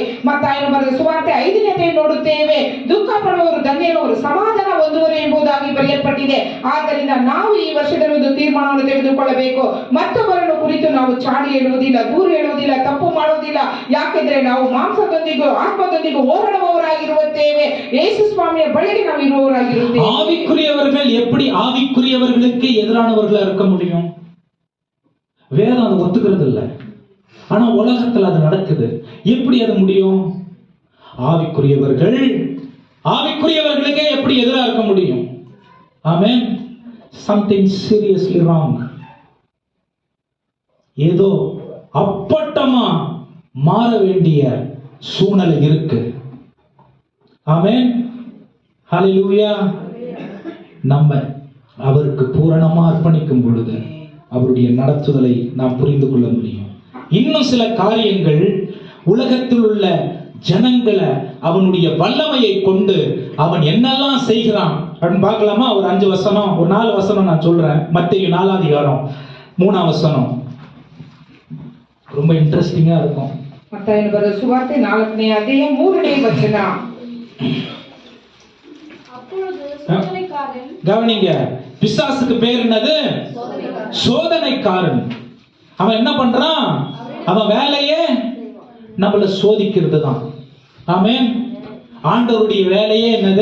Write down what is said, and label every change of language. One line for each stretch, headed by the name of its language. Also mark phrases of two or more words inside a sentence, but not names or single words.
Kannada: ಮತ್ತಾಯನು ಬರೆದ ಸುವಾರ್ತೆ 5ನೇ ಅಧ್ಯಾಯ ನೋಡುತ್ತೇವೆ, ದುಃಖ ಪಡುವವರು ಧನ್ಯರು, ಅವರು ಸಮಾಧಾನ ಹೊಂದುವರು ಎಂಬುದಾಗಿ ಬರೆಯಲ್ಪಟ್ಟಿದೆ. ಆದ್ದರಿಂದ ನಾವು ಈ ವರ್ಷದಲ್ಲಿ ಒಂದು ತೀರ್ಮಾನವನ್ನು ತೆಗೆದುಕೊಳ್ಳಬೇಕು. ಮತ್ತೊಬ್ಬರನ್ನು ಕುರಿತು ನಾವು ಚಾಡಿ ಹೇಳುವುದಿಲ್ಲ, ದೂರ ಹೇಳುವುದಿಲ್ಲ, ತಪ್ಪು ಮಾಡುವುದಿಲ್ಲ. ಯಾಕೆಂದ್ರೆ ನಾವು ಮಾಂಸದೊಂದಿಗೂ ಆತ್ಮದೊಂದಿಗೂ ಹೋರಾಡುವವರಾಗಿರುತ್ತೇವೆ. ಯೇಸು ಸ್ವಾಮಿಯ ಬಳಿಗೆ ನಾವು ಇರುವವರಾಗಿರುತ್ತೇವೆ.
Tamil: ஆவிக்குரியவர்கள் எப்படி ஆவிக்குரியவர்களுக்கு எதிரானவர்களா இருக்க முடியும்? வேதம் அதை ஒத்துக்கிறது இல்லை. ஆனா உலகத்துல அது நடக்குது. எப்படி அது முடியும்? ஆவிக்குரியவர்களுக்கே எப்படி எதிராக இருக்க முடியும்? ஆமென்.
English: Something seriously wrong.
Tamil: ஏதோ அப்பட்டமா மாற வேண்டிய சூழ்நிலை இருக்கு. ஆமென். ஹalleluya. நம்ம அவருக்கு பூரணமா அர்ப்பணிக்கும் பொழுது அவருடைய நடத்துதலை நாம் புரிந்து கொள்ள முடியும். இன்னும் சில காரியங்கள் உலகத்தில் உள்ள ஜனங்களை அவனுடைய வல்லமையை கொண்டு அவன் என்னெல்லாம் செய்கிறான் அப்படின்னு பார்க்கலாமா? ஒரு 5 வசனம், ஒரு 4 வசனம் நான் சொல்றேன். மத்தேயு 4ஆம் அதிகாரம் 3ஆம் வசனம் ரொம்ப இன்ட்ரெஸ்டிங்கா இருக்கும்.
Kannada: ಮತ್ತಾಯನು ಬರೆದ ಸುವಾರ್ತೆ 4ನೇ ಅಧ್ಯಾಯ 3ನೇ ವಚನ.
Tamil: கவனிங்க, பிசாசுக்கு பேர் என்னது? சோதனைக்காரன். அவன் என்ன பண்றான்? அவன் வேலையே நம்மள சோதிக்கிறது தான். ஆமென். ஆண்டவருடைய வேலையே என்னது?